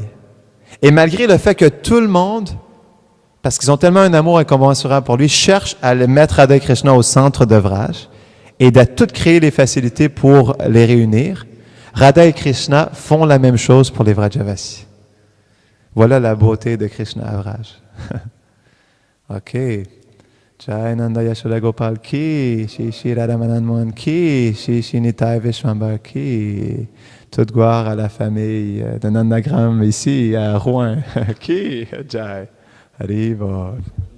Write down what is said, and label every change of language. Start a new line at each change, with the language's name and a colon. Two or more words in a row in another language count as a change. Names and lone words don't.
French: Et malgré le fait que tout le monde, parce qu'ils ont tellement un amour incommensurable pour lui, cherche à le mettre Radha et Krishna au centre de Vraj et de tout créer les facilités pour les réunir, Radha et Krishna font la même chose pour les Vrajavasis. Voilà la beauté de Krishna à Vraj. OK.
Hindi: जय नंद यशोदा गोपाल की श्री राधा मदन मोहन की श्री निताई विश्वम्भर की.
French: Toute gloire à la famille de Nandagram ici à Rouen. Qui? Jai. Arrive.